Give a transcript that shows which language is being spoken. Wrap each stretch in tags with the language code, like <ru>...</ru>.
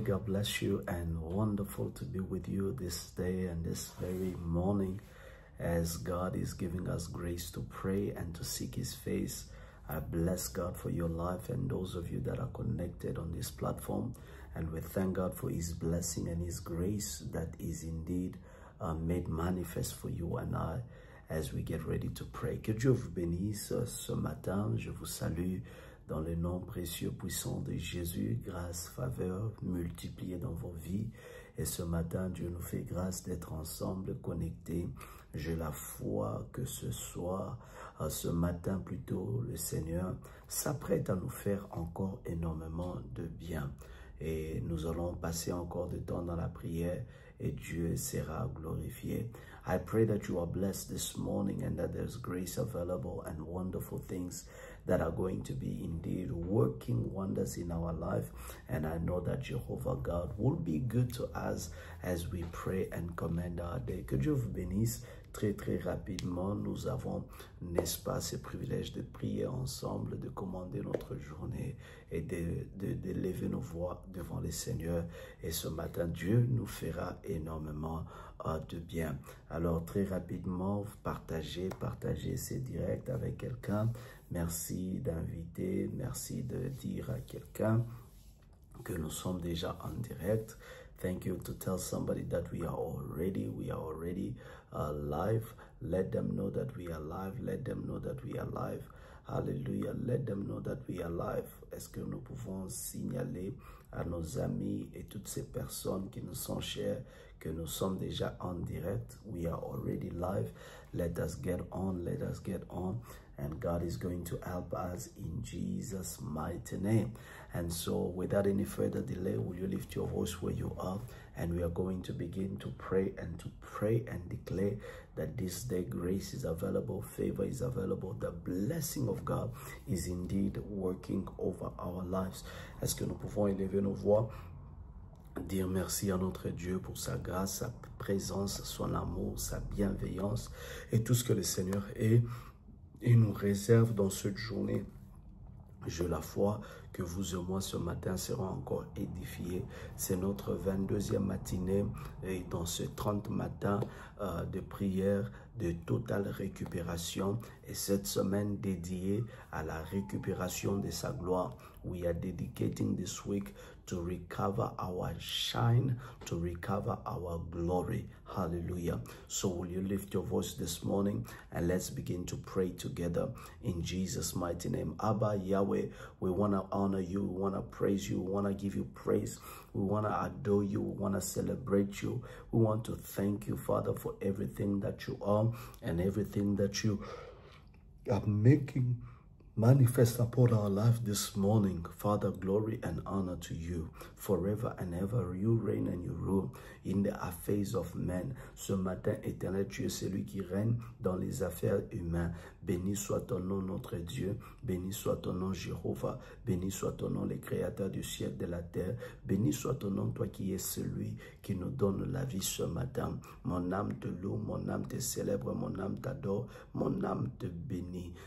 <en>God bless you, and wonderful to be with you this day and this very morning as God is giving us grace to pray and to seek His face. I bless God for your life and those of you that are connected on this platform, and we thank God for His blessing and His grace that is indeed made manifest for you and I as we get ready to pray.</en> <fr>Que Dieu vous bénisse ce matin. Je vous salue dans le nom précieux, puissant de Jésus. Grâce, faveur multipliée dans vos vies. Et ce matin, Dieu nous fait grâce d'être ensemble, connectés. J'ai la foi que ce soir, ce matin plutôt, le Seigneur s'apprête à nous faire encore énormément de bien. Et nous allons passer encore de temps dans la prière et Dieu sera glorifié.</fr> <en>I pray that you are blessed this morning and that there's grace available and wonderful things that are going to be indeed working wonders in our life. And I know that Jehovah God will be good to us as we pray and commend our day.</en> <fr>Que Dieu vous bénisse. Très rapidement, nous avons, n'est-ce pas, ce privilège de prier ensemble, de commander notre journée et de lever nos voix devant le Seigneur. Et ce matin, Dieu nous fera énormément de bien. Alors, très rapidement, partagez ce direct avec quelqu'un. Merci d'inviter, merci de dire à quelqu'un que nous sommes déjà en direct.</fr> <en>Thank you to tell somebody that we are already live. Let them know that we are live. Let them know that we are live. Hallelujah. Let them know that we are live.</en> <fr>Est-ce que nous pouvons signaler à nos amis et toutes ces personnes qui nous sont chères que nous sommes déjà en direct?</fr> <en>We are already live. Let us get on. Let us get on. And God is going to help us in Jesus' mighty name. And so without any further delay, will you lift your voice where you are? And we are going to begin to pray and declare that this day grace is available, favor is available, the blessing of God is indeed working over our lives.</en> <fr>Est-ce que nous pouvons élever nos voix? Dire merci à notre Dieu pour sa grâce, sa présence, son amour, sa bienveillance et tout ce que le Seigneur est et nous réserve dans cette journée. J'ai la foi que vous et moi ce matin serons encore édifiés. C'est notre 22e matinée et dans ce 30 matins de prière de totale récupération et cette semaine dédiée à la récupération de sa gloire.</fr> <en>We are dedicating this week to recover our shine, to recover our glory. Hallelujah. So will you lift your voice this morning and let's begin to pray together in Jesus' mighty name. Abba, Yahweh, we want to honor you, we want to praise you, we want to give you praise, we want to adore you, we want to celebrate you. We want to thank you, Father, for everything that you are and everything that you are making manifest upon our life this morning. Father, glory and honor to you. Forever and ever, you reign and you rule in the affairs of men.</en> <fr>Ce matin, éternel, tu es celui qui règne dans les affaires humaines. Béni soit ton nom, notre Dieu. Béni soit ton nom, Jéhovah. Béni soit ton nom, le créateur du ciel et de la terre. Béni soit ton nom, toi qui es celui qui nous donne la vie ce matin. Mon âme te loue, mon âme te célèbre, mon âme t'adore, mon âme te bénit.</fr>